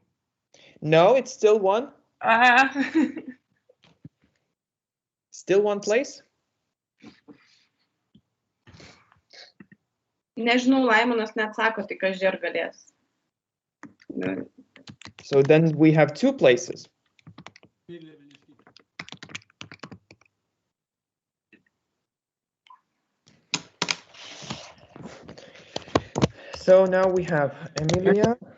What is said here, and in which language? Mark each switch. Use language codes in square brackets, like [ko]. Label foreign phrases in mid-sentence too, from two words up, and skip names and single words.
[en] No, it's still 1. Still 1 place? [lt] Nežinau, Laimonas neatsako, tik aš ir galės. [en] So then we have 2 places. So now we have Emilia.